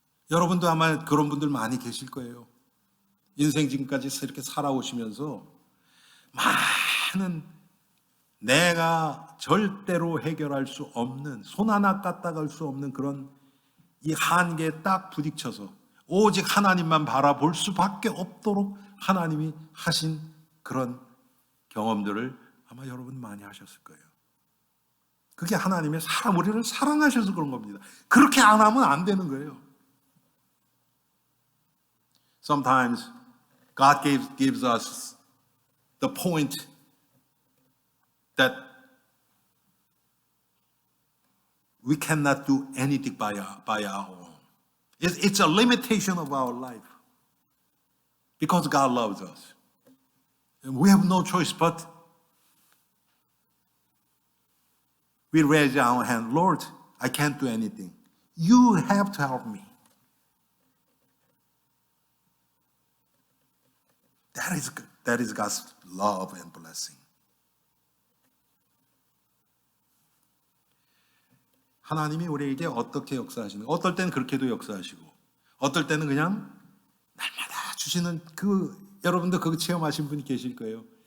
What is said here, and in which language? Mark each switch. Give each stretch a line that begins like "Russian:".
Korean: 여러분도 아마 그런 분들 많이 계실 거예요. 인생 지금까지 이렇게 살아오시면서 많은 내가 절대로 해결할 수 없는, 손 하나 까딱할 수 없는 그런 이 한계에 딱 부딪혀서 오직 하나님만 바라볼 수밖에 없도록 하나님이 하신 그런 경험들을 아마 여러분 많이 하셨을 거예요. 그게 하나님의 우리를 사랑하셔서 그런 겁니다. 그렇게 안 하면 안 되는 거예요.
English: Sometimes God gives us the point that we cannot do anything by our own. It's a limitation of our life because God loves us. And we have no choice but we raise our hand, Lord, I can't do anything. You have to help me. That is God's love and blessing.
Korean: 하나님이 우리에게 어떻게 역사하시는, 어떨 때는 그렇게도 역사하시고, 어떨 때는 그냥 날마다 주시는 여러분도 그거 체험하신 분이 계실 거예요.